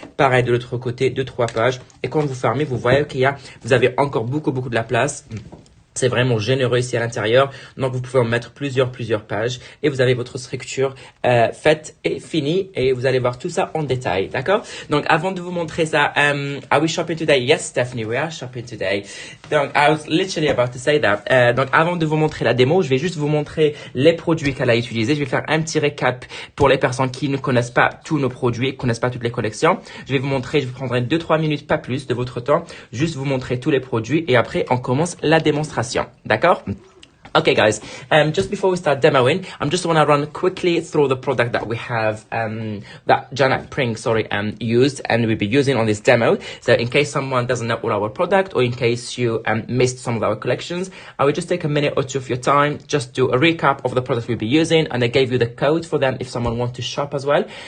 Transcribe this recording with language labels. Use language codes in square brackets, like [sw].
[fr] Pareil de l'autre côté, 2-3 pages. Et quand vous fermez, vous voyez vous avez encore beaucoup de la place. C'est vraiment généreux ici à l'intérieur. Donc, vous pouvez en mettre plusieurs pages. Et vous avez votre structure faite et finie. Et vous allez voir tout ça en détail. D'accord? Donc, avant de vous montrer ça, [en] are we shopping today? Yes, Stephanie, we are shopping today. [fr] Donc, [en] I was literally about to say that. [fr] Donc, avant de vous montrer la démo, je vais juste vous montrer les produits qu'elle a utilisés. Je vais faire un petit récap pour les personnes qui ne connaissent pas tous nos produits, qui connaissent pas toutes les collections. Je vais vous montrer, je vous prendrai 2-3 minutes, pas plus de votre temps. Juste vous montrer tous les produits. Et après, on commence la démonstration. D'accord? [en] Okay, guys, just before we start demoing, I'm just want to run quickly through the product that we have, that Janet Pring, used and we'll be using on this demo. So in case someone doesn't know all our product or in case you missed some of our collections, I will just take a minute or two of your time, just do a recap of the product we'll be using, and I gave you the code for them if someone wants to shop as well.